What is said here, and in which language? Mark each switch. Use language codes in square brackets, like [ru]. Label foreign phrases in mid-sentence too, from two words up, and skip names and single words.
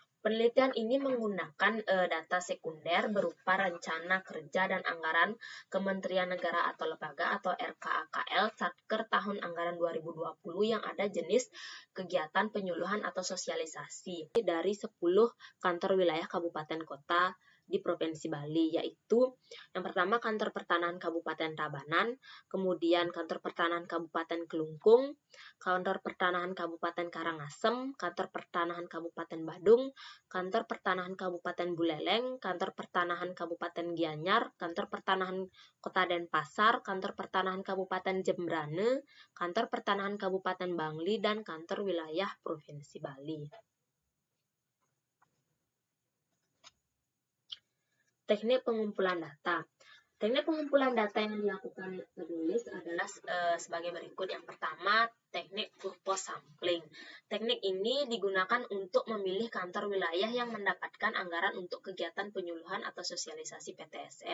[id] Penelitian ini menggunakan data sekunder berupa rencana kerja dan anggaran Kementerian Negara atau Lembaga atau RKAKL Satker tahun anggaran 2020 yang ada jenis kegiatan penyuluhan atau sosialisasi dari 10 kantor wilayah kabupaten kota di Provinsi Bali, yaitu yang pertama Kantor Pertanahan Kabupaten Tabanan, kemudian Kantor Pertanahan Kabupaten Kelungkung, Kantor Pertanahan Kabupaten Karangasem, Kantor Pertanahan Kabupaten Badung, Kantor Pertanahan Kabupaten Buleleng, Kantor Pertanahan Kabupaten Gianyar, Kantor Pertanahan Kota Denpasar, Kantor Pertanahan Kabupaten Jembrane, Kantor Pertanahan Kabupaten Bangli, dan Kantor Wilayah Provinsi Bali. Teknik pengumpulan data. Teknik pengumpulan data yang dilakukan penulis adalah sebagai berikut. Yang pertama, teknik [en] purpose sampling. [id] Teknik ini digunakan untuk memilih kantor wilayah yang mendapatkan anggaran untuk kegiatan penyuluhan atau sosialisasi PTSL.